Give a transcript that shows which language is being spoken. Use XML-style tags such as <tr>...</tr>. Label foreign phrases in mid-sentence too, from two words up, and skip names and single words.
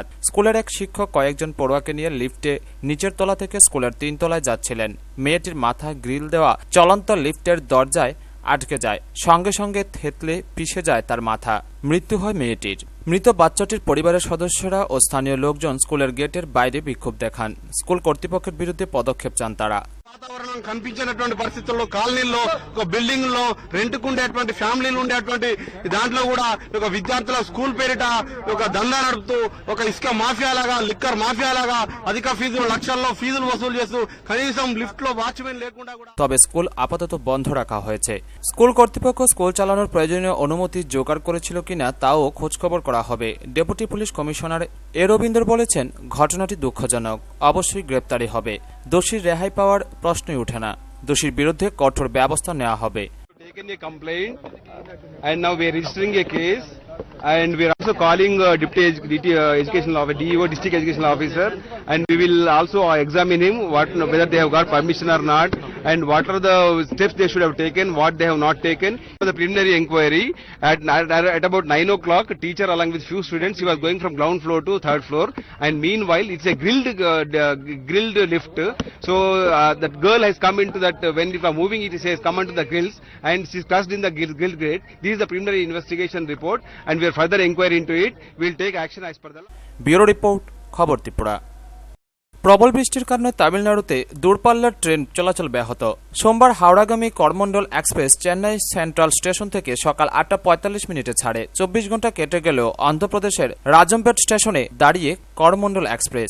<bn>স্কুলের এক শিক্ষক কয়েকজন পড়ুয়াকে নিয়ে লিফটে নিচের তলা থেকে স্কুলের 3 তলায় যাচ্ছিলেন। মেয়েটির মাথায় গ্রিল দেওয়া চলন্ত লিফটের দরজায় আটকে যায়। সঙ্গে সঙ্গে থেতলে পিষে যায় তার মাথা। মৃত্যু হয় মেয়েটির। মৃত বাচ্চাটির পরিবারের সদস্যরা ও স্থানীয় লোকজন স্কুলের গেটের বাইরে বিক্ষোভ দেখান। স্কুল কর্তৃপক্ষের বিরুদ্ধে পদক্ষেপ চান তারা।</bn> <te>వాతావరణం కనిపించినటువంటి పరిస్థితుల్లో కాలనీల్లో ఒక బిల్డింగ్ లో రెంట్కు ఉండేటువంటి ఫ్యామిలీలు ఉండేటువంటి దాంట్లో కూడా ఒక విద్యార్థుల స్కూల్ పేరిట ఒక దందా నడుపుతూ ఒక ఇసుక మాఫియా లాగా లిక్కర్ మాఫియా లాగా అధిక ఫీజులు లక్షల్లో ఫీజులు వసూలు చేస్తూ కనీసం లిఫ్ట్ లో వాచ్మెన్ లేకుండా కూడా।</te> <bn>তবে স্কুল আপাতত বন্ধ রাখা হয়েছে। স্কুল কর্তৃপক্ষ স্কুল চালানোর প্রয়োজনীয় অনুমতি জোগাড় করেছিল কিনা তাও খোঁজখবর করা হবে। ডেপুটি পুলিশ কমিশনার এ রবীন্দ্র বলেছেন, ঘটনাটি দুঃখজনক, অবশ্যই গ্রেপ্তারি হবে। দোষীর রেহাই পাওয়ার প্রশ্নই ওঠে না। দোষীর বিরুদ্ধে কঠোর ব্যবস্থা নেওয়া হবে।</bn> <en>Taken a complaint and now we are registering a case and we are also calling deputy educational officer, DEO, district education officer, and we will also examine him whether they have got permission or not and what are the steps they should have taken, what they have not taken. For the preliminary inquiry at about 9 o'clock, teacher along with few students, he was going from ground floor to 3rd floor, and meanwhile it's a grilled lift. So that girl has come into that when it was moving, it says come onto the grills and she's crushed in the grill grate. This is the preliminary investigation report and we are further inquiry into it. We will take action as per the law.</en> <bn>ব্যুরো রিপোর্ট, খবর ত্রিপুরা। প্রবল বৃষ্টির কারণে তামিলনাড়ুতে দূরপাল্লার ট্রেন চলাচল ব্যাহত। সোমবার হাওড়াগামী করমণ্ডল এক্সপ্রেস চেন্নাই সেন্ট্রাল স্টেশন থেকে সকাল 8:45 ছাড়ে। 24 ঘন্টা কেটে গেলেও অন্ধ্রপ্রদেশের রাজমপেট স্টেশনে দাঁড়িয়ে করমণ্ডল এক্সপ্রেস।</bn>